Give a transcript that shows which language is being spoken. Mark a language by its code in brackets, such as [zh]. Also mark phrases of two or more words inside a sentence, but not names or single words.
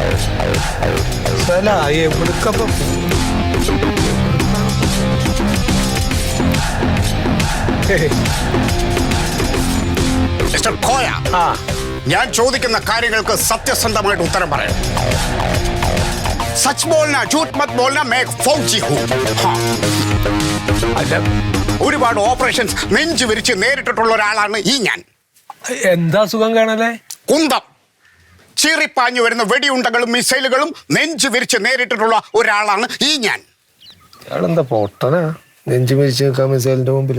[ml] എവിടുക്കപ്പം മിസ്റ്റർ കോയ, ഞാൻ ചോദിക്കുന്ന കാര്യങ്ങൾക്ക് സത്യസന്ധമായിട്ട് ഉത്തരം പറയണം. [hi] सच बोलना झूठ मत बोलना, मैं फौजी हूं. [ml] ഒരുപാട് ഓപ്പറേഷൻസ് നെഞ്ചു വിരിച്ച് നേരിട്ടിട്ടുള്ള ഒരാളാണ് ഈ ഞാൻ. എന്താ സുഖം കാണല്ലേ? കുന്തം ചീറിപ്പാഞ്ഞു വരുന്ന വെടിയുണ്ടകളും മിസൈലുകളും നെഞ്ചു വിരിച്ച് നേരിട്ടിട്ടുള്ള ഒരാളാണ് ഈ ഞാൻ. എന്താ പൊട്ടനാ നെഞ്ചു വിരിച്ച് നിൽക്കാൻ മിസൈലിന്റെ മുമ്പിൽ?